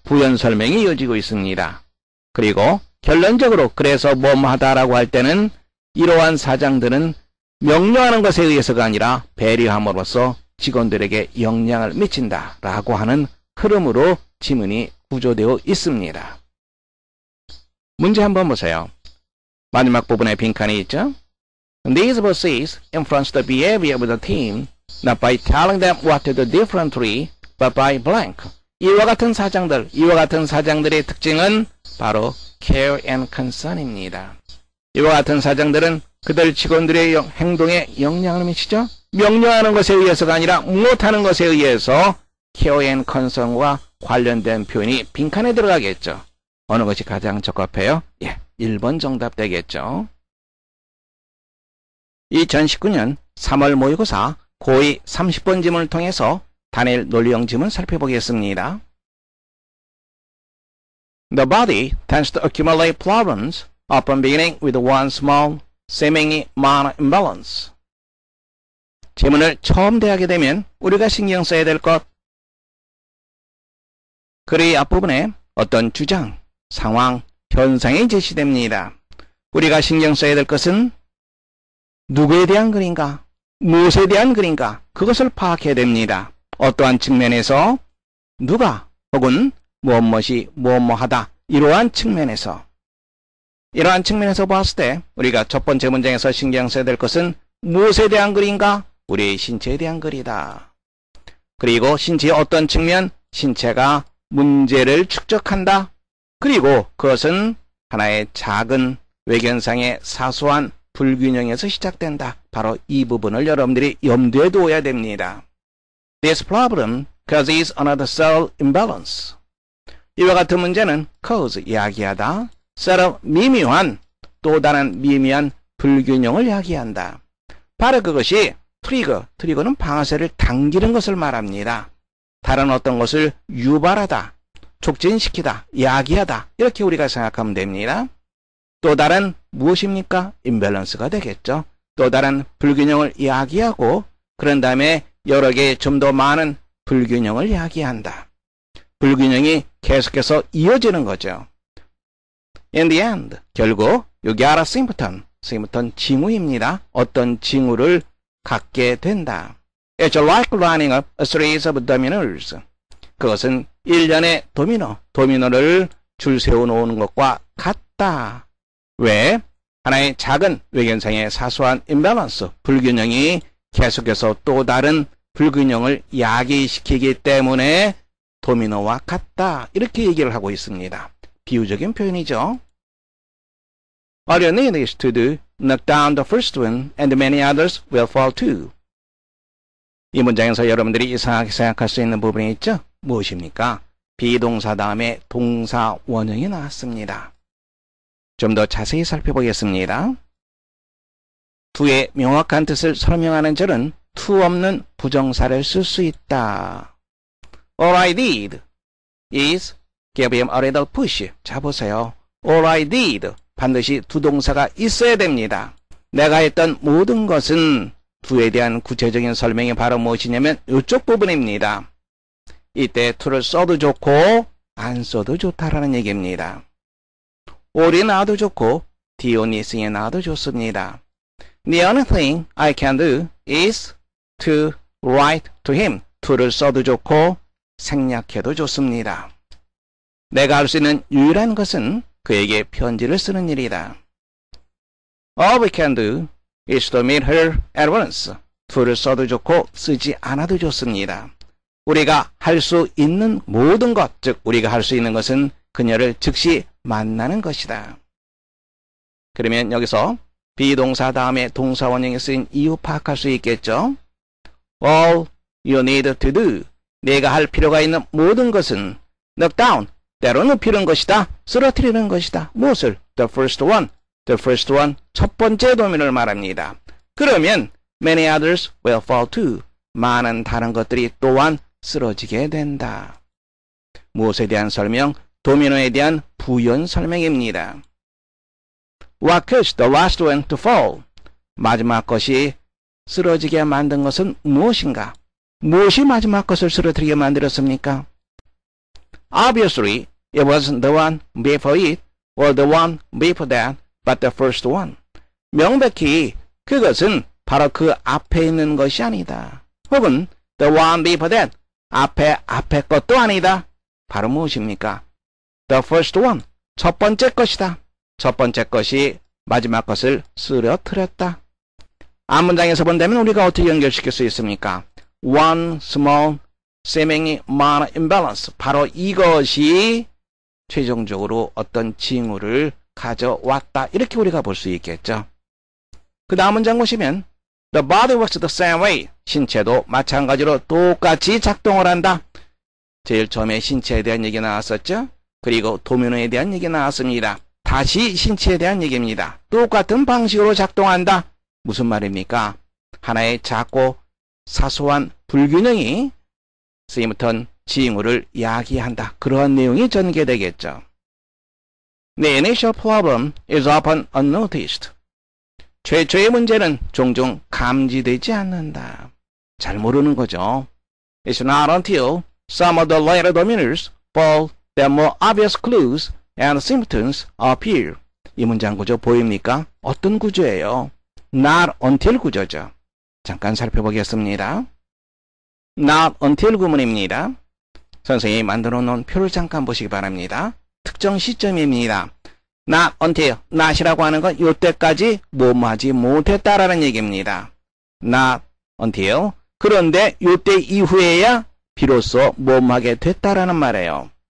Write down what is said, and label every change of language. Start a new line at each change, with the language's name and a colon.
Korean: 부연 설명이 이어지고 있습니다. 그리고 결론적으로 그래서 뭐하다라고 할 때는 이러한 사장들은 명령하는 것에 의해서가 아니라 배려함으로써 직원들에게 영향을 미친다라고 하는 흐름으로 지문이 구조되어 있습니다. 문제 한번 보세요. 마지막 부분에 빈칸이 있죠.
English: These bosses influence the behavior of the team not by telling them what to do differently, but by blank.
Korean: 이와 같은 사장들의 특징은 바로
English: care and concern
Korean: 입니다. 이와 같은 사장들은 그들 직원들의 행동에 영향을 미치죠. 명령하는 것에 의해서가 아니라 못하는 것에 의해서
English: care and concern
Korean: 과 관련된 표현이 빈칸에 들어가겠죠. 어느 것이 가장 적합해요? 1번 정답 되겠죠. 2019년 3월 모의고사 고2 30번 지문을 통해서 단일 논리형 지문 살펴보겠습니다.
English: The body tends to accumulate problems, often beginning with one small, seemingly minor imbalance.
Korean: 지문을 처음 대하게 되면 우리가 신경 써야 될 것. 글의 앞부분에 어떤 주장, 상황, 현상이 제시됩니다. 우리가 신경 써야 될 것은 누구에 대한 글인가, 무엇에 대한 글인가, 그것을 파악해야 됩니다. 어떠한 측면에서 누가 혹은 무엇이 무엇하다 이러한 측면에서 봤을 때 우리가 첫 번째 문장에서 신경 써야 될 것은 무엇에 대한 글인가? 우리의 신체에 대한 글이다. 그리고 신체의 어떤 측면? 신체가 문제를 축적한다. 그리고 그것은 하나의 작은 외견상의 사소한 불균형에서 시작된다. 바로 이 부분을 여러분들이 염두에 두어야 됩니다.
English: This problem causes another cell imbalance.
Korean: 이와 같은 문제는 cause, 야기하다, cell, 미묘한, 또 다른 미묘한 불균형을 야기한다. 바로 그것이 트리거는 방아쇠를 당기는 것을 말합니다. 다른 어떤 것을 유발하다, 촉진시키다, 야기하다 이렇게 우리가 생각하면 됩니다. 또 다른 무엇입니까? 임밸런스가 되겠죠. 또 다른 불균형을 야기하고 그런 다음에 여러 개의 좀 더 많은 불균형을 야기한다. 불균형이 계속해서 이어지는 거죠.
English: In the end,
Korean: 결국
English: you get a symptom.
Korean: 징후입니다. 어떤 징후를 갖게 된다.
English: It's like lining up a series of dominoes.
Korean: 그것은 일련의 도미노를 줄 세워놓는 것과 같다. 왜? 하나의 작은 외견상의 사소한 임밸런스, 불균형이 계속해서 또 다른 불균형을 야기시키기 때문에 도미노와 같다. 이렇게 얘기를 하고 있습니다. 비유적인 표현이죠.
English: All you need is to knock down the first one and many others will fall too.
Korean: 이 문장에서 여러분들이 이상하게 생각할 수 있는 부분이 있죠? 무엇입니까? 비동사 다음에 동사 원형이 나왔습니다. 좀 더 자세히 살펴보겠습니다. to의 명확한 뜻을 설명하는 절은 to 없는 부정사를 쓸 수 있다.
English: All I did is give him a little push.
Korean: 자 보세요.
English: All I did
Korean: 반드시 두 동사가 있어야 됩니다. 내가 했던 모든 것은 to에 대한 구체적인 설명이 바로 무엇이냐면 이쪽 부분입니다. 이때 to를 써도 좋고 안 써도 좋다라는 얘기입니다. all이 나와도 좋고 dion이스에 나와도 좋습니다.
English: The only thing I can do is to write to him.
Korean: to를 써도 좋고 생략해도 좋습니다. 내가 할 수 있는 유일한 것은 그에게 편지를 쓰는 일이다.
English: All we can do is to meet her at once.
Korean: to를 써도 좋고 쓰지 않아도 좋습니다. 우리가 할 수 있는 모든 것, 즉 우리가 할 수 있는 것은 그녀를 즉시 만나는 것이다. 그러면 여기서 비동사 다음에 동사 원형에 쓰인 이유 파악할 수 있겠죠?
English: All you need to do.
Korean: 내가 할 필요가 있는 모든 것은
English: knock down.
Korean: 때로 눕히는 것이다. 쓰러뜨리는 것이다. 무엇을?
English: The first one. The first one.
Korean: 첫 번째 도민을 말합니다.
English: 그러면 many others will fall too.
Korean: 많은 다른 것들이 또한 쓰러지게 된다. 무엇에 대한 설명? 도미노에 대한 부연 설명입니다.
English: What caused the last one to fall?
Korean: 마지막 것이 쓰러지게 만든 것은 무엇인가? 무엇이 마지막 것을 쓰러뜨리게 만들었습니까?
English: Obviously, it wasn't the one before it or the one before that, but the first one.
Korean: 명백히 그것은 바로 그 앞에 있는 것이 아니다. 혹은
English: the one before that,
Korean: 앞에 것도 아니다. 바로 무엇입니까?
English: The first one,
Korean: 첫 번째 것이다. 첫 번째 것이 마지막 것을 쓰러뜨렸다. 앞문장에서 본다면 우리가 어떻게 연결시킬 수 있습니까?
English: One small, seemingly minor imbalance.
Korean: 바로 이것이 최종적으로 어떤 징후를 가져왔다. 이렇게 우리가 볼 수 있겠죠. 그 다음 문장 보시면
English: The body works the same way.
Korean: 신체도 마찬가지로 똑같이 작동을 한다. 제일 처음에 신체에 대한 얘기 나왔었죠. 그리고 도미노에 대한 얘기 나왔습니다. 다시 신체에 대한 얘기입니다. 똑같은 방식으로 작동한다. 무슨 말입니까? 하나의 작고 사소한 불균형이 쓰임부터 징후를 야기한다. 그러한 내용이 전개되겠죠.
English: The initial problem is often unnoticed.
Korean: 최초의 문제는 종종 감지되지 않는다. 잘 모르는 거죠.
English: It's not until some of the later dominers fall that more obvious clues and symptoms appear.
Korean: 이 문장 구조 보입니까? 어떤 구조예요? Not until 구조죠. 잠깐 살펴보겠습니다. Not until 구문입니다. 선생님이 만들어 놓은 표를 잠깐 보시기 바랍니다. 특정 시점입니다. Not until, not이라고 하는 건 이때까지 뭐하지 못했다라는 얘기입니다. Not until, 그런데 이때 이후에야 비로소 뭐하게 됐다라는 말이에요.